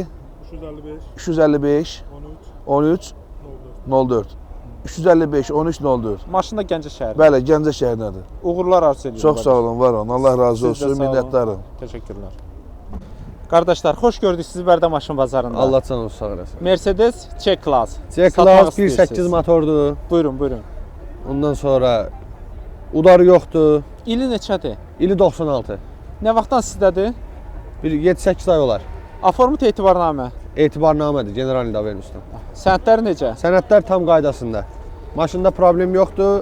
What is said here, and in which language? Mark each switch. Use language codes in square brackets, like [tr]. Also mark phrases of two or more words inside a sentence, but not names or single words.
[az] 050 355 13 04 355 13 04. Maşın da Gəncə şəhəri. Bəli, Gəncə şəhərindədir. Uğurlar arzu edirəm. Çox sağ olun, var olun. Allah razı Siz də olsun, sağ olun. minnətdarım. Təşəkkürlər. Qardaşlar, xoş gördük sizi Bərdə maşın bazarında. Allah canınızı sağ eləsin. Mercedes C-Class. C-Class 1.8 motordur. Buyurun, buyurun. Ondan sonra udarı yoxdur. İli neçədir? İli 96. Nə vaxtdan sizdədir? Bir 7-8 ay olar. Aformut etibarnamə. Etibarnamədir, generalində vermişdim. Sənədlər necə? Sənədlər tam qaydasında. Maşında problem yoxdur.